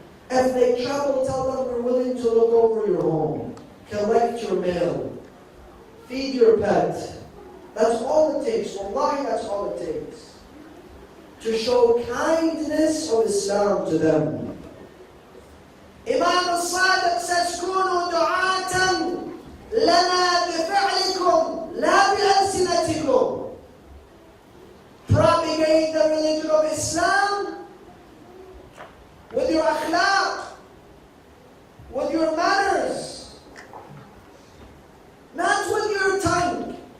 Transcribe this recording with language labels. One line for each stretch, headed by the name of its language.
English: If they travel, tell them we're willing to look over your home, collect your mail, feed your pet. That's all it takes. Wallahi, that's all it takes. To show kindness of Islam to them.
Arabic: Imam al-Sadiq says, كونوا دعاة لنا بفعلكم لا بألسنتكم.
English: Propagate the religion of Islam with your akhlaq, with your manners, not with your tongue.